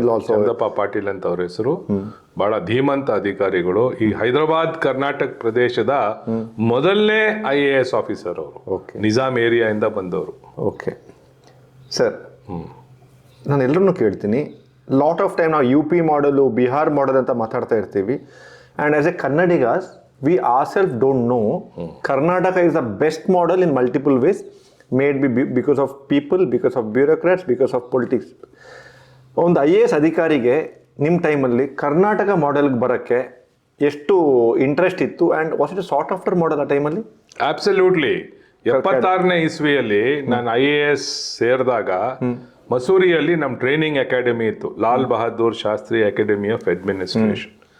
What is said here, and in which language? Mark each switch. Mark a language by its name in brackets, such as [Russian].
[Kannada] ಚಂದಪ್ಪ ಪಾಟೀಲ್ ಅಂತ ಅವ್ರ ಹೆಸರು. ಬಹಳ ಧೀಮಂತ ಅಧಿಕಾರಿಗಳು. ಈ ಹೈದರಾಬಾದ್ ಕರ್ನಾಟಕ ಪ್ರದೇಶದ ಮೊದಲನೇ IAS ಆಫೀಸರ್ ಅವರು. ನಿಜಾಮ್ ಏರಿಯಾಯಿಂದ ಬಂದವರು. ಓಕೆ ಸರ್, ನಾನು ಎಲ್ಲರನ್ನೂ ಕೇಳ್ತೀನಿ, [English] lot of time [Kannada] ನಾವು UP ಮಾಡಲು, ಬಿಹಾರ್ ಮಾಡಲ್ ಅಂತ ಮಾತಾಡ್ತಾ ಇರ್ತೀವಿ. [English] And as a Kannadigas, we ourselves don't know Karnataka is the best model in multiple ways, made because of people, because of bureaucrats, because of politics. [Kannada] ಒಂದು IAS ಅಧಿಕಾರಿಗೆ ನಿಮ್ಮ ಟೈಮಲ್ಲಿ ಕರ್ನಾಟಕ ಮಾಡೆಲ್ಗೆ ಬರೋಕ್ಕೆ ಎಷ್ಟು ಇಂಟ್ರೆಸ್ಟ್ ಇತ್ತು? [English] And what is sought after model ಆ ಟೈಮಲ್ಲಿ? Absolutely. [Kannada] 76ನೇ ಇಸ್ವಿಯಲ್ಲಿ ನಾನು IAS ಸೇರಿದಾಗ ಮಸೂರಿಯಲ್ಲಿ ನಮ್ಮ ಟ್ರೈನಿಂಗ್ ಅಕಾಡೆಮಿ ಇತ್ತು, Lal Bahadur Shastri academy of administration.